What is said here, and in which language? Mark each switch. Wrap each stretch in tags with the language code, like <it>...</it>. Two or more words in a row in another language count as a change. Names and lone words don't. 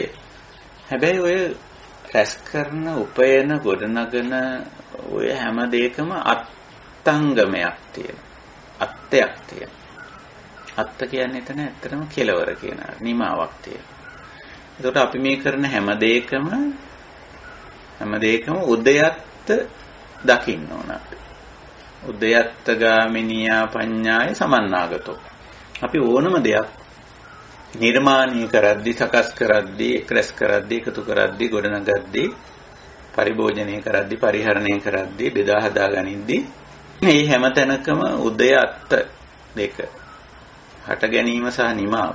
<si>හැබැයි ඔය රැස් කරන, උපයන, ගොඩනගන ඔය හැම දෙයකම අත්ංගමයක් තියෙනවා. අත්යක් තියෙනවා. අත්ත කියන්නේ එතන ඇත්තටම කෙලවර කියන නිමාවක් තියෙනවා. ඒකට අපි මේ කරන හැම දෙයකම උදයත්ත දකින්න ඕන අපි.</si> <pi>උදයත්ත ගාමිනියා පඤ්ඤාය සමන්නාගතෝ.</pi> <si>අපි ඕනම දෙයක් නිර්මාණය කරද්දී, සකස් කරද්දී, ක්‍රස් කරද්දී, එකතු කරද්දී, ගොඩනගද්දී, පරිභෝජනය කරද්දී, පරිහරණය කරද්දී, බෙදා හදා ගනිද්දී මේ හැම තැනකම උදයත්ත දෙක හට ගැනීම සහ නිමාව.</si>